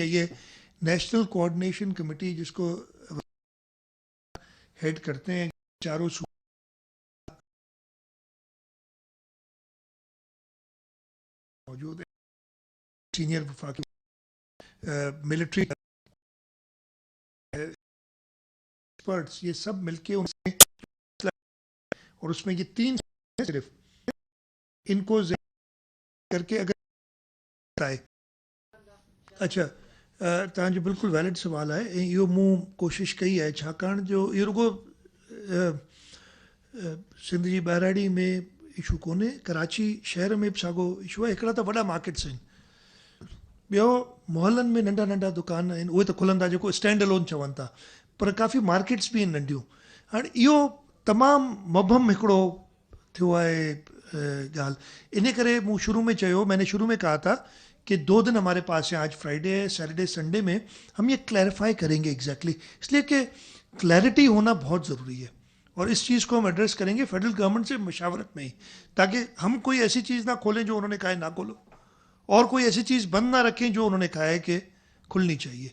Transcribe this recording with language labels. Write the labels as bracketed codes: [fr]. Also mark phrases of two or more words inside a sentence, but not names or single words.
[ur] ये [en] national coordination committee [ur] جس کو ہیڈ کرتے ہیں، چاروں موجود ہے، سینیئر وفاقی [en] military experts, [ur] یہ سب مل کے ان سے، اور اس میں یہ 3 صرف ان کو کر کے اگر آئے. अच्छा, [sd] तव्हांजो बिल्कुलु वैलिड सवाल है। ऐं इहो मूं कोशिशि कई आहे, छाकाणि जो इहो रुगो सिंध जी ॿाहिराड़ी में इशू कोन्हे, कराची शहर में बि साॻियो इशू आहे। हिकिड़ा त वॾा मार्केट्स आहिनि, ॿियो मोहल्लनि में नंढा नंढा दुकान आहिनि, उहे त खुलनि था, जेको [en] stand alone [sd] चवनि था, पर काफ़ी मार्केट्स बि आहिनि नंढियूं। हाणे इहो तमामु मबहम हिकिड़ो थियो आहे ॻाल्हि। इन करे मूं शुरू में चयो, [ur] میں نے شروع میں کہا تھا کہ 2 دن ہمارے پاس ہے، آج فرائیڈے ہے, [en] Saturday Sunday [ur] میں ہم یہ کلیریفائی کریں گے ایگزیکٹلی، اس لیے کہ کلیریٹی ہونا بہت ضروری ہے. اور اس چیز کو ہم ایڈریس کریں گے [en] federal government [ur] سے مشاورت میں ہی، تاکہ ہم کوئی ایسی چیز نہ کھولیں جو انہوں نے کہا ہے نہ کھولو، اور کوئی ایسی چیز بند نہ رکھیں جو انہوں نے کہا ہے کہ کھلنی چاہیے.